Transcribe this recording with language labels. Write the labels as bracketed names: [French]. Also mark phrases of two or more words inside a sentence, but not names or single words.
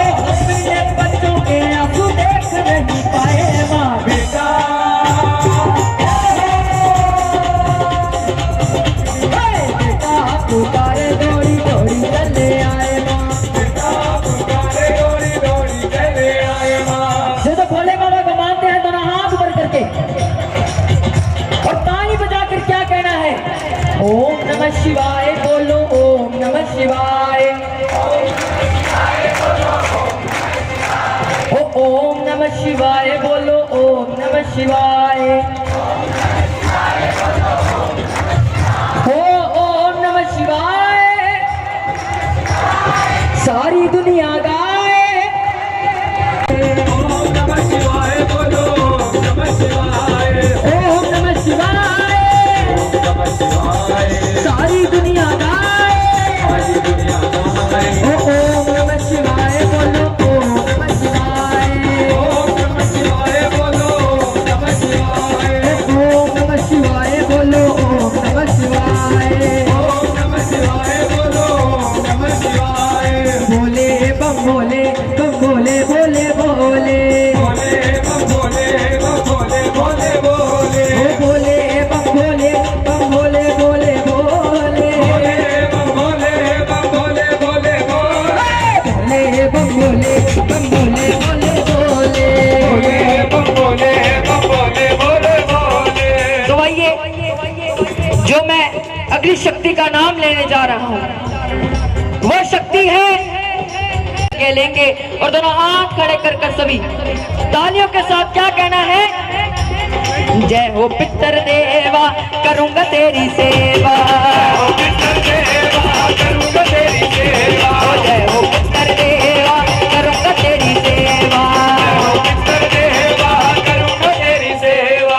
[Hindi] अपने बच्चों के आंसू देख नहीं पाए माँ, बेटा बेटा पुकारे दौड़ी दौड़ी चले आए। [Sanskrit] ओम नमः शिवाय बोलो, ओम नमः शिवाय, ओम नमः शिवाय बोलो, ओम नमः शिवाय, ओम नमः शिवाय। [Hindi] सारी दुनिया गाए [Sanskrit] ओम नमः शिवाय बोलो, ओम नमः शिवाय, ओम नमः शिवाय, [Hindi] सारी दुनिया गाए, सारी दुनिया गाए, [Sanskrit] ओम नमः शिवाय बोलो, ओम नमः शिवाय, ओम नमः शिवाय बोलो, ओम नमः शिवाय, ओम नमः शिवाय बोलो, ओम नमः शिवाय, ओम नमः शिवाय बोलो, ओम नमः शिवाय। [Hindi] बोले बम बोले बम बोले बोले बोले बोले बम बोले बम बोले बोले बोले बोले बम बोले बम बोले बोले बोले बम बोले बम बोले बोले बोले बम बोले बम बोले बोले बोले बम बोले बम बोले बोले बोले। तो आइए, जो मैं अगली शक्ति का नाम लेने जा रहा हूँ वह शक्ति है के लेंगे और दोनों हाथ खड़े कर कर सभी तालियों के साथ क्या कहना है? जय हो पितर देवा करूंगा तेरी सेवा, करूंगा तेरी सेवा, जय हो पितर देवा करूंगा तेरी सेवा, करूंगा तेरी सेवा।